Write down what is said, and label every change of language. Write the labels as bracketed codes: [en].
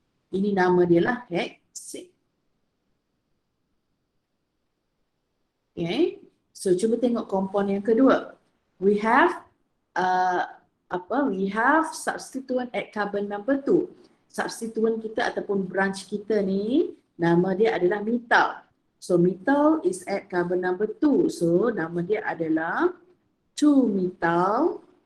[ms] Ini nama dia lah, hexane. [en] Okay, so [ms] cuba tengok compound yang kedua. [en] We have we have substituent at carbon number 2. [ms] Substituent kita ataupun branch kita ni nama dia adalah methyl. [en] So methyl is at carbon number 2. [ms] So nama dia adalah 2-methyl.